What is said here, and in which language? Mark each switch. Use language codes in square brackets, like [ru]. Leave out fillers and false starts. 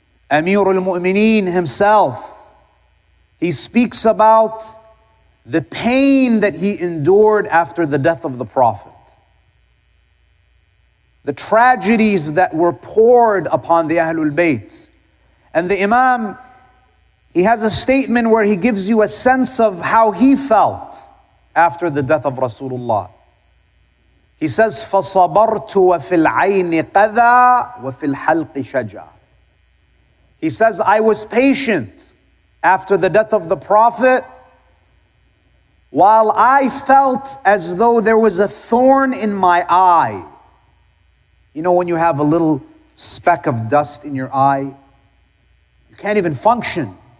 [en] Amirul Mu'mineen himself, he speaks about the pain that he endured after the death of the Prophet. the tragedies that were poured upon the Ahlul Bayt. And the Imam, he has a statement where he gives you a sense of how he felt after the death of Rasulullah. He says, [ar] فَصَبَرْتُ وَفِي الْعَيْنِ قَذَى وَفِي الْحَلْقِ شَجَى. [en] He says, I was patient after the death of the Prophet, while I felt as though there was a thorn in my eye. You know when you have a little speck of dust in your eye, you can't even function.